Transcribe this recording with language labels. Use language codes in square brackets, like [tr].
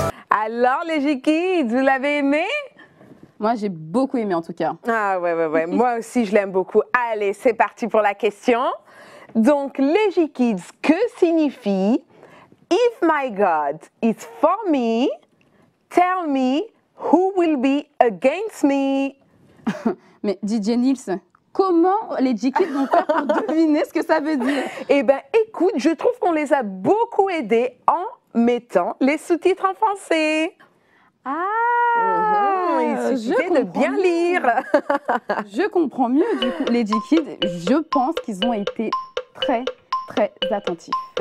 [fr] Alors, les J-Kids, vous l'avez aimé? Moi, j'ai beaucoup aimé en tout cas. Ah ouais. Moi aussi, je l'aime beaucoup. Allez, c'est parti pour la question. Donc, les J-Kids, que signifie [en] If my God is for me, tell me who will be against me? [fr] Mais DJ Nils, Comment les G-Kids vont faire pour deviner ce que ça veut dire? Eh bien, écoute, je trouve qu'on les a beaucoup aidés en mettant les sous-titres en français. Il suffisait de bien lire. Je comprends mieux, du coup. Les G-Kids, je pense qu'ils ont été très, très attentifs.